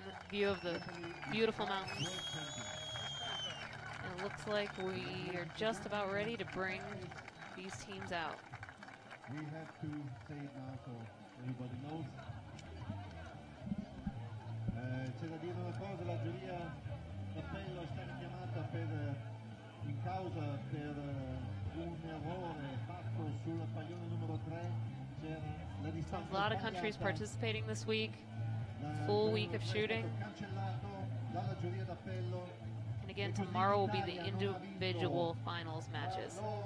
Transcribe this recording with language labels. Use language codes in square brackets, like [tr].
[en] View of the beautiful mountains. And it looks like we are just about ready to bring these teams out. We have to say it now so everybody knows. [it] C'è da dire una cosa, la giuria d'appello è stata chiamata in causa per un errore fatto sul paglione numero 3. C'era la distanza [en] a lot of countries participating this week. Full week of shooting. [it] Cancellato dalla giuria d'appello. [en] And again, tomorrow will be the individual finals matches.